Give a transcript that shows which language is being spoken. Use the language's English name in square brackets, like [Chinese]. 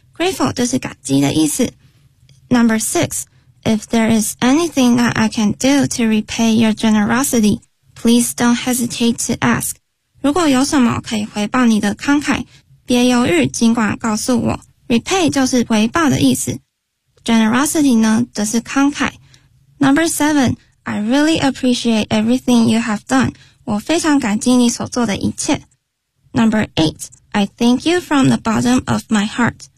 [English] grateful [Chinese] 就是感激的意思。 [English] number six， if there is anything that I can do to repay your generosity， please don't hesitate to ask， [Chinese] 如果有什么可以回报你的慷慨，别犹豫，尽管告诉我。 Repay 就是回报的意思。Generosity 呢，则是慷慨。 [English] Number seven, I really appreciate everything you have done. [Chinese] 我非常感激你所做的一切。 [English] Number eight, I thank you from the bottom of my heart.